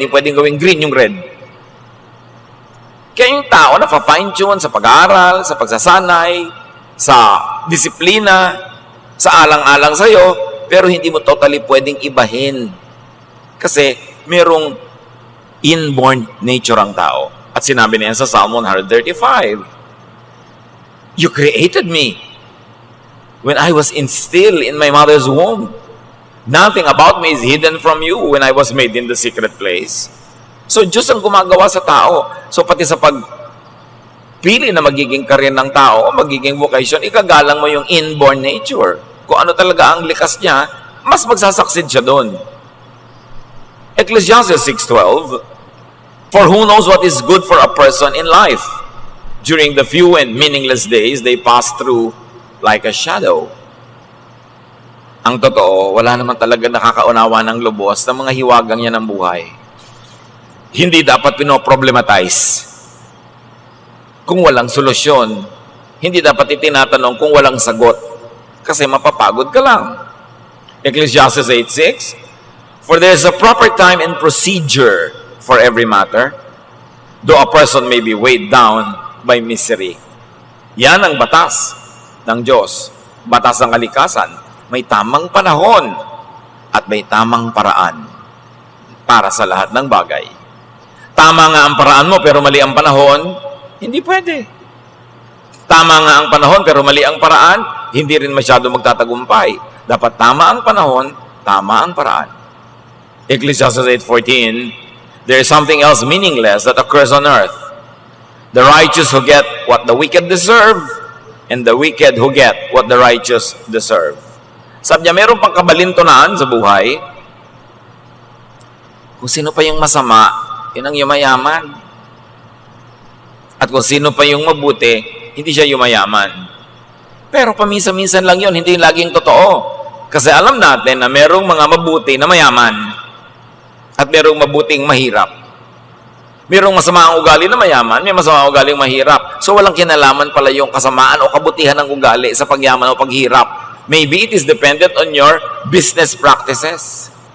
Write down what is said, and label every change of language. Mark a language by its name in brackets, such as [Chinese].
[Filipino] Hindi pwedeng gawing green yung red. Kaya yung tao na-fine-tune sa pag-aaral, sa pagsasanay, sa disiplina, sa alang-alang sa'yo, pero hindi mo totally pwedeng ibahin. Kasi merong inborn nature ang tao. At sinabi niya sa Psalm 135, [English] You created me when I was still in my mother's womb. Nothing about me is hidden from you when I was made in the secret place. [Filipino] So, Diyos ang gumagawa sa tao. So, pati sa pagpili na magiging career ng tao, magiging vocation, ikagalang mo yung inborn nature. Kung ano talaga ang likas niya, mas magsasucceed siya doon. [English] Ecclesiastes 6:12, for who knows what is good for a person in life? During the few and meaningless days they pass through like a shadow. [Filipino] Ang totoo, wala naman talaga nakakaunawa ng lubos ng mga hiwagang yan ng buhay. Hindi dapat pinoproblematize kung walang solusyon. Hindi dapat itinatanong kung walang sagot. Kasi mapapagod ka lang. [English] Ecclesiastes 8:6, for there is a proper time and procedure for every matter, though a person may be weighed down by misery. [Filipino] Yan ang batas ng Diyos. Batas ng kalikasan. May tamang panahon at may tamang paraan para sa lahat ng bagay. Tama nga ang paraan mo pero mali ang panahon, hindi pwede. Tama nga ang panahon pero mali ang paraan, hindi rin masyado magtatagumpay. Dapat tama ang panahon, tama ang paraan. [English] Ecclesiastes 8:14, there is something else meaningless that occurs on earth. The righteous who get what the wicked deserve, and the wicked who get what the righteous deserve. [Filipino] Sabi niya, meron pang kabalintunaan sa buhay. Kung sino pa yung masama, yun ang yumayaman. At kung sino pa yung mabuti, hindi siya yumayaman. Pero paminsan-minsan lang yun, hindi laging totoo. Kasi alam natin na merong mga mabuti na mayaman at merong mabuting mahirap. Merong masama ang ugali na mayaman, may masama ang ugali mahirap. So walang kinalaman pala yung kasamaan o kabutihan ng ugali sa pagyaman o paghirap. [English] Maybe it is dependent on your business practices.